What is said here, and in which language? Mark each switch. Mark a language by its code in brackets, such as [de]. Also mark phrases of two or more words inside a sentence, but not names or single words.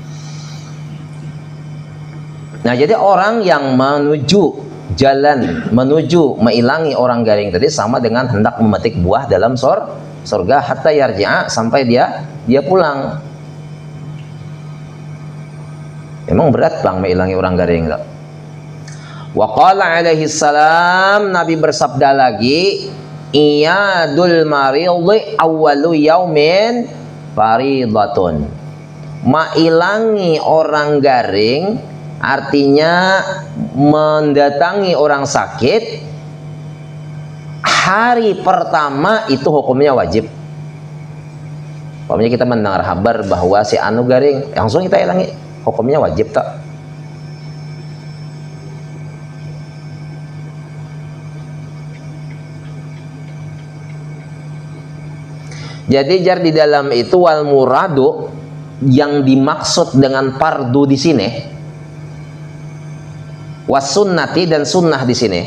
[id] Nah, jadi orang yang menuju jalan, menuju menghilangi orang garing tadi sama dengan hendak memetik buah dalam surga, [ar] حتى يرجع, [id] sampai dia pulang. [bjn] Memang berat bang menghilangi orang garing tak? [ar] وقال عليه السلام, [id] Nabi bersabda lagi, [ar] عيادة المريض أول يوم فريضة. [bjn] Mailangi orang garing artinya mendatangi orang sakit hari pertama itu hukumnya wajib. Pokoknya kita mendengar kabar bahwa si anu garing, langsung kita ilangi, hukumnya wajib tak? Jadi jar di dalam itu [ar] والمراد, [id] yang dimaksud dengan fardu di sini, [ar] والسنة, [id] dan sunnah di sini.